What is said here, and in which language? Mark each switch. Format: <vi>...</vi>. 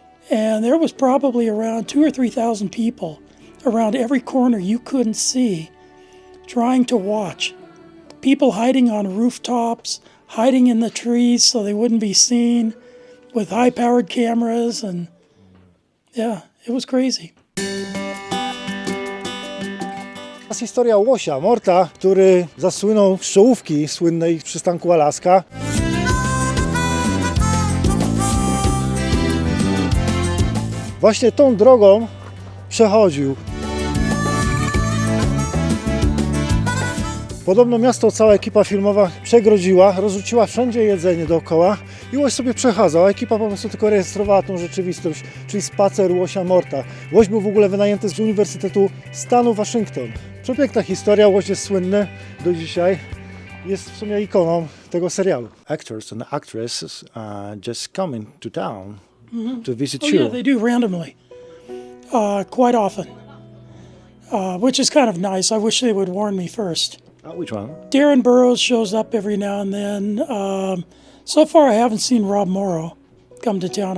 <en>And there was probably around 2,000 or 3,000 people around every corner you couldn't see trying to watch. People hiding on rooftops, hiding in the trees so they wouldn't be seen, with high-powered cameras, and yeah, it was crazy.</en> <pl>To jest historia łosia, Morta, który zasłynął z czołówki słynnej w przystanku Alaska. Właśnie tą drogą przechodził. Podobno miasto cała ekipa filmowa przegrodziła, rozrzuciła wszędzie jedzenie dookoła i łoś sobie przechadzał, a ekipa po prostu tylko rejestrowała tą rzeczywistość, czyli spacer łosia Morta. Łoś był w ogóle wynajęty z Uniwersytetu Stanu Waszyngton. Przepiękna historia, łoś jest słynny do dzisiaj, jest w sumie ikoną tego serialu.</pl> <en>Actors and actresses just coming to town to visit Oh you. yeah, they do randomly, quite often, which is kind of nice. I wish they would warn me first. Which one? Darren Burroughs shows up every now and then. So far, I haven't seen Rob Morrow come to town.</en>